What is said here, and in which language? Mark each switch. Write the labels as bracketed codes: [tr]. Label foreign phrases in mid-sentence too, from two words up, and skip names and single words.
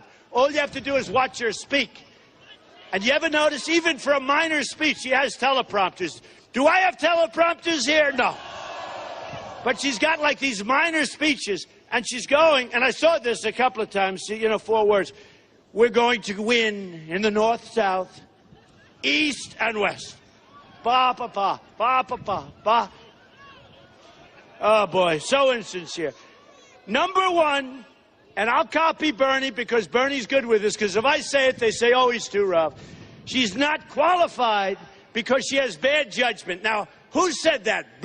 [en] All you have to do is watch her speak. And you ever notice, even for a minor speech, she has teleprompters. Do I have teleprompters here? No. But she's got like these minor speeches, and she's going, and I saw this a couple of times, you know, 4 words. We're going to win in the North, South, East, and West. Ba, ba, ba, ba, ba, ba, ba. Oh, boy, so insincere. Number one, and I'll copy Bernie because Bernie's good with this, because if I say it, they say, oh, he's too rough. She's not qualified because she has bad judgment. Now, who said that?